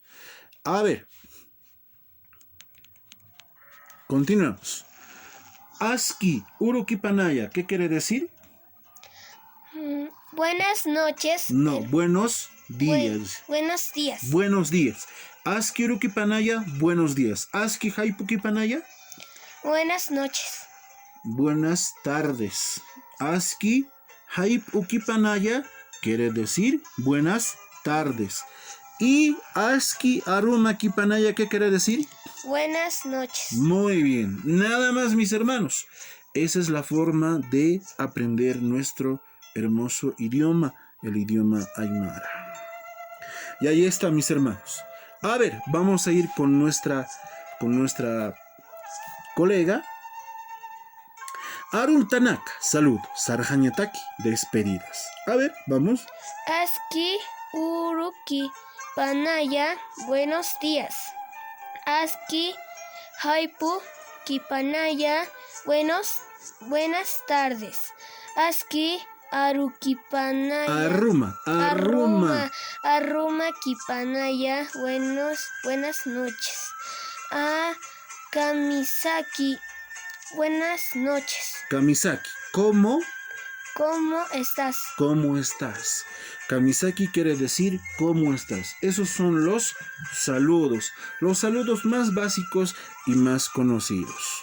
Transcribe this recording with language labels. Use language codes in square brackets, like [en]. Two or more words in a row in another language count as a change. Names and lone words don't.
[es] A ver, continuamos. [ay] Aski Urukipanaya, [es] ¿qué quiere decir? Buenas noches. No, buenos días. Buenos días. Buenos días. [ay] Aski Urukipanaya, [es] buenos días. [ay] Aski Haipukipanaya. [es] Buenas noches. Buenas tardes. [ay] Aski Haipukipanaya [es] quiere decir buenas tardes. [ay] Y Aski Aruma Kipanaya, [es] ¿qué quiere decir? Buenas noches. Muy bien. Nada más, mis hermanos. Esa es la forma de aprender nuestro hermoso idioma, el idioma aymara. Y ahí está, mis hermanos. A ver, vamos a ir con nuestra colega. [ay] Arun Tanaka, salud. Sarjañataki, despedidas. [es] A ver, vamos. [ay] Aski Uruki Panaya, [es] buenos días. [ay] Aski Haipu Kipanaya, [es] buenas tardes. [ay] Aski Arukipanaya. Arruma Kipanaya, [es] buenas noches. Kamisaki, buenas noches. Kamisaki, ¿cómo? ¿Cómo estás? ¿Cómo estás? Kamisaki quiere decir ¿cómo estás? Esos son los saludos más básicos y más conocidos.